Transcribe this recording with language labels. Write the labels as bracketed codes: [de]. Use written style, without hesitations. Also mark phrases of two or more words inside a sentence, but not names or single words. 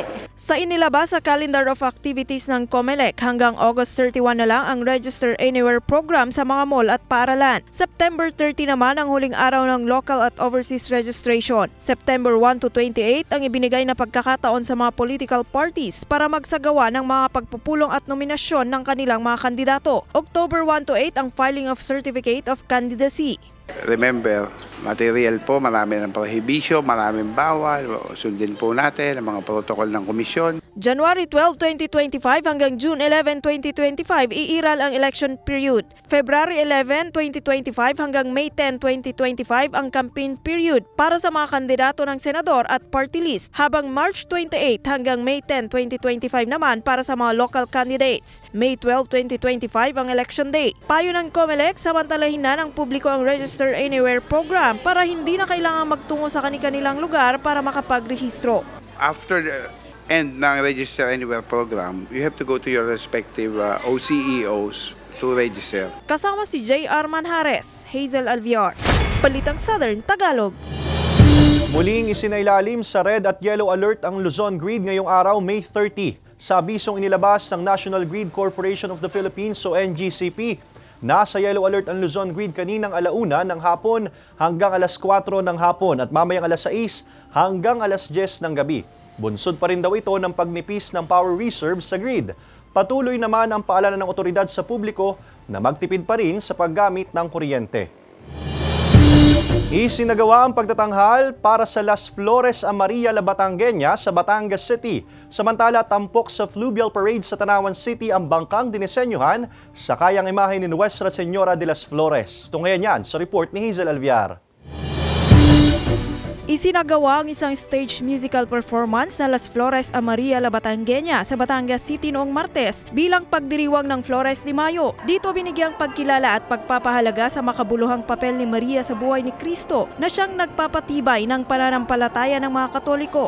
[tl] Sa inilabas sa [en] calendar of activities [tl] ng COMELEC, hanggang August 31 na lang ang Register Anywhere program sa mga mall at paaralan. September 30 naman ang huling araw ng local at [en] overseas registration. [tl] September 1 to 28 ang ibinigay na pagkakataon sa mga [en] political parties [tl] para magsagawa ng mga pagpupulong at nominasyon ng kanilang mga kandidato. October 1 to 8 ang [en] filing of Certificate of Candidacy. [tl] Remember, material po, marami ng prohibisyo, maraming bawal, sundin po natin ang mga protocol ng komisyon. January 12, 2025 hanggang June 11, 2025, iiral ang election period. February 11, 2025 hanggang May 10, 2025 ang [en] campaign period [tl] para sa mga kandidato ng senador at [en] party list, [tl] habang March 28 hanggang May 10, 2025 naman para sa mga [en] local candidates. [tl] May 12, 2025 ang election day. Payo ng COMELEC, samantalahin na ng publiko ang Register Anywhere program para hindi na kailangan magtungo sa kanilang lugar para makapagrehistro. [en] After the end ng Register Anywhere program, you have to go to your respective OCEOs to register. [tl] Kasama si J.R. Manjares, Hazel Alvior, Balitang Southern Tagalog. Muling isinailalim sa red at [en] yellow alert [tl] ang Luzon Grid ngayong araw, May 30. Sa abisong inilabas ng National Grid Corporation of the Philippines o NGCP, nasa [en] yellow alert [tl] ang Luzon Grid kaninang 1:00 ng hapon hanggang 4:00 ng hapon at mamayang 6:00 hanggang 10:00 ng gabi. Bunsod pa rin daw ito ng pagnipis ng [en] power reserve [tl] sa grid. Patuloy naman ang paalala ng otoridad sa publiko na magtipid pa rin sa paggamit ng kuryente. Isinagawa ang pagtatanghal para sa Las Flores a Maria la Batangueña sa Batangas City. Samantala, tampok sa Fluvial Parade sa Tanawan City ang bangkang dinisenyuhan sa kayang imahe ni Nuestra Señora de las Flores. Tunghayan yan sa report ni Hazel Alviar. Isinagawa ang isang [en] stage musical performance [tl] na Las Flores a Maria la Batangueña sa Batangas City noong Martes bilang pagdiriwang ng Flores de Mayo. Dito binigyang pagkilala at pagpapahalaga sa makabuluhang papel ni Maria sa buhay ni Kristo na siyang nagpapatibay ng pananampalataya ng mga Katoliko.